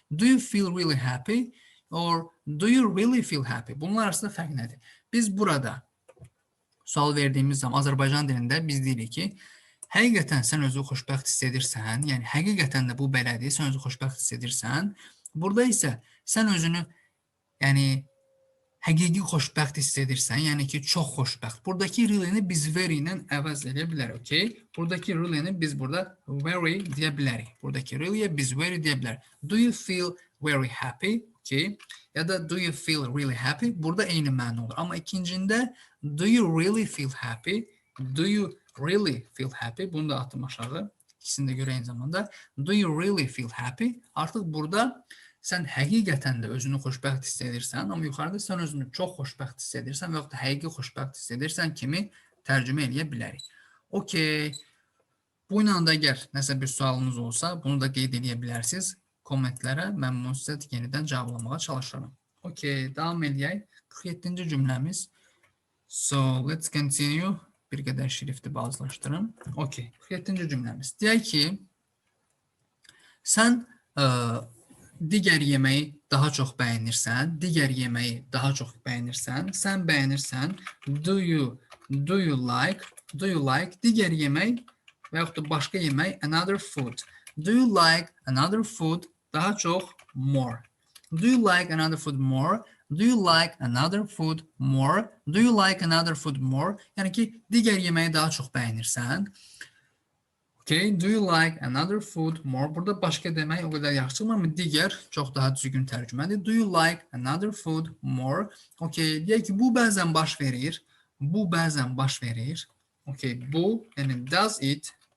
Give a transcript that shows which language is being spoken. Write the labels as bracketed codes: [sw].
[en] Do you feel really happy? Or do you really feel happy? [az] Bunlar arasında fərq nədir? Biz burada sual verdiğimiz zaman Azərbaycan dilində biz deyirik ki, həqiqətən sən özünü xoşbəxt hiss edirsən, yəni həqiqətən də bu belədir, sən özünü xoşbəxt hiss edirsən. Burada isə sən özünü, yəni həqiqi xoşbəxt hiss edirsən, yəni ki, çox xoşbəxt. Buradakı really'ni biz very ilə əvəz edə bilərik, okay? Buradakı really'ni biz burada very deyə bilərik. Buradakı really'yə biz very deyə bilərik. [en] Do you feel very happy? Okay? Ya da do you feel really happy? [az] Burada eyni məna olur. Amma ikincində [en] do you really feel happy? Do you really feel happy? [az] Bunu da atım aşağı. İkisini də görə eyni zamanda. [en] Do you really feel happy? [az] Artıq burada sən həqiqətən də özünü xoşbəxt hiss edirsən, amma yuxarıda sən özünü çox xoşbəxt hiss edirsən və yaxud da həqiqi xoşbəxt hiss edirsən kimi tərcümə edə bilərik. Okay. Bu ilə də əgər nəsə bir sualınız olsa, bunu da qeyd edə bilərsiniz. Kommentlərə mən bunu sizə yenidən cavablamaya çalışıram. Okay, davam edək. 47-ci cümləmiz. [en] So, let's continue. [az] Bir qədər şrifti bazlaşdırım. Okay, 47-ci cümləmiz. Deyək ki, Sən digər yeməyi daha çox bəyənirsən, digər yeməyi daha çox bəyənirsən, sən bəyənirsən, [en] do you like [az] digər yemək və yaxud da başqa yemək, [en] another food. [az] Do you like another food? Daha çox, more. [en] Do you like another food more? Do you like another food more? Do you like another food more? [az] Yəni ki, digər yeməyi daha çox bəyənirsən. [en] Okay, do you like another food more? [az] Burada başqa demək o qədər yaxşı çıxmır, amma digər çox daha düzgün tərcümədir. [en] Do you like another food more? [az] Okay, deyək ki, bu bəzən baş verir. Bu bəzən baş verir. Okay, bu, yəni [en] does it.